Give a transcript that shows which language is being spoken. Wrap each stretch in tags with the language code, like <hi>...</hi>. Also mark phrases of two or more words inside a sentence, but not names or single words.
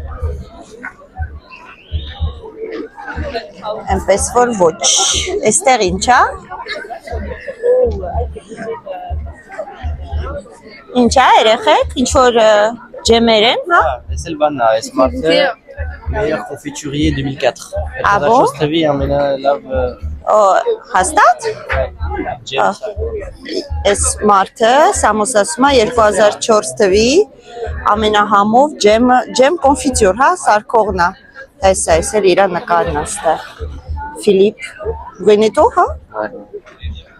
<hy>Էնպես որ ոչ, էստեղ ինչ է, ինչ է երեխեք, ինչ որ ջեմեր են, հա? Ես էլ բանն է, այս մարդը</hy> <fr>meilleur confiturier 2004. Ah bon? Հաստատ?</fr> <hy>Այս մարդը Սամոս ասում է 2004 թվի ամենահամով ջեմ կոնֆիտյուր, հա, սարքողն է։ Այս էլ իր նկարն է ստեղ։ Ֆիլիպ Վենետո, հա?</hy>